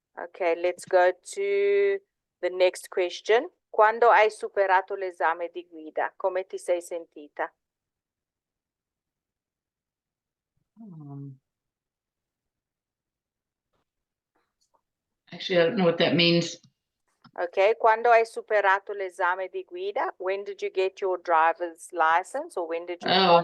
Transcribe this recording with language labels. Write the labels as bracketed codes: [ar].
[en] Okay, let's go to the next question. [it] Quando hai superato l'esame di guida, come ti sei sentita? [en] Actually, I don't know what that means. [it] Okay, quando hai superato l'esame di guida? [en] When did you get your driver's license or when did you pass